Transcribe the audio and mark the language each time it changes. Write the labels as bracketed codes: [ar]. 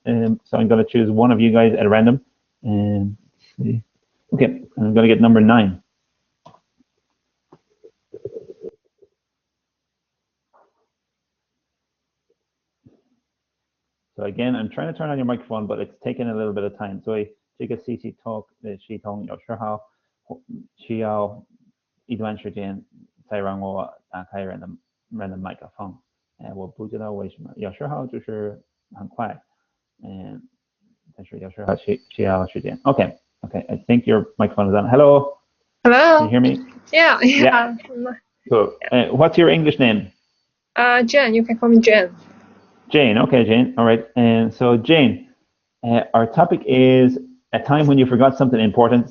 [en] So I'm going to choose one of you guys at random. Let's see. Okay, I'm going to get number 9. So again, I'm trying to turn on your microphone, but it's taking a little bit of time. So [zh] 这个 CC talk 系统有时候需要一段时间才让我打开人的麦克风。我不知道为什么，有时候就是很快，但是有时候需要时间。 [en] Okay, I think your microphone is on. Hello. Hello. Can you hear me? Yeah. Cool. What's your English name? Jen. You can call me Jen. Jane. Okay, Jane. All right. And so, Jane, our topic is a time when you forgot something important.